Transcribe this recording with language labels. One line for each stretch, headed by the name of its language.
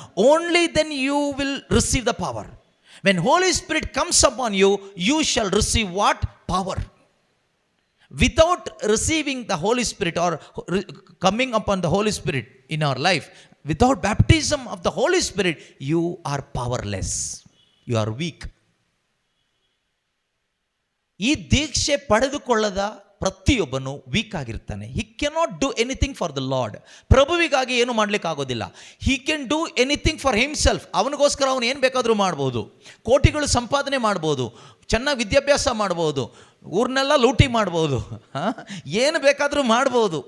English: Only then you will receive the power. When Holy Spirit comes upon you, you shall receive what? Power. Without receiving the Holy Spirit or coming upon the Holy Spirit in our life, without baptism of the Holy Spirit, you are powerless. You are weak.
Kannada: ಈ ದೀಕ್ಷೆ ಪಡೆದುಕೊಳ್ಳದ ಪ್ರತಿಯೊಬ್ಬನು weak ಆಗಿರ್ತಾನೆ.
English: He cannot do anything for the Lord.
Kannada: ಪ್ರಭುವಿಗಾಗಿ ಏನು ಮಾಡ್ಲಿಕ್ಕೆ ಆಗೋದಿಲ್ಲ.
English: He can do anything for himself.
Kannada: ಅವನಿಗೋಸ್ಕರ ಅವನು ಏನು ಬೇಕಾದರೂ ಮಾಡ್ಬೋದು. ಕೋಟಿಗಳು ಸಂಪಾದನೆ ಮಾಡ್ಬೋದು, ಚೆನ್ನಾಗಿ ವಿದ್ಯಾಭ್ಯಾಸ ಮಾಡ್ಬೋದು, ಊರ್ನೆಲ್ಲ ಲೂಟಿ ಮಾಡ್ಬೋದು, ಏನು ಬೇಕಾದರೂ ಮಾಡ್ಬೋದು.